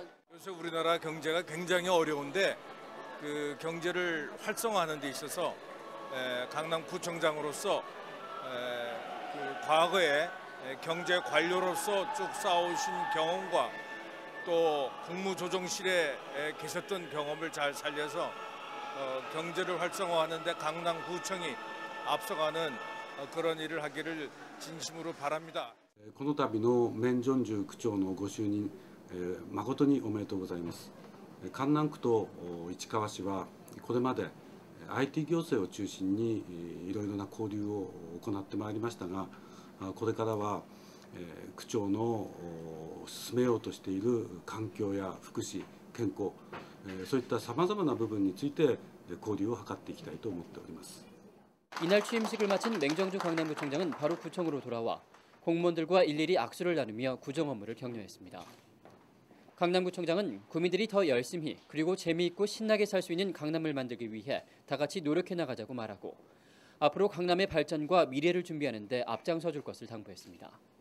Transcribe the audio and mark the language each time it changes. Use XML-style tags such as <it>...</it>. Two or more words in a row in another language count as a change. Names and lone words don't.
<ko>그래서 우리나라 경제가 굉장히 어려운데 그 경제를 활성화하는 데 있어서 강남구청장으로서 그 과거에 경제 관료로서 쭉 쌓아오신 경험과 또 국무조정실에 계셨던 경험을 잘 살려서 경제를 활성화하는 데 강남구청이 앞서가는 그런 일을 하기를 진심으로 바랍니다.</ko> <ja>この度のメン・ジョンジュ区長のご就任、誠におめでとうございます。江南区と市川市はこれまで IT 行政を中心にいろいろな交流を行ってまいりましたが、これからは区長の進めようとしている環境や福祉、健康、そういったさまざまな部分について交流を図っていきたいと思っております。</ja> <ko>이날 취임식을 마친 맹정주 강남구청장은 바로 구청으로 돌아와 공무원들과 일일이 악수를 나누며 구정 업무를 격려했습니다. 강남구청장은 구민들이 더 열심히 그리고 재미있고 신나게 살 수 있는 강남을 만들기 위해 다 같이 노력해 나가자고 말하고 앞으로 강남의 발전과 미래를 준비하는 데 앞장서 줄 것을 당부했습니다.</ko>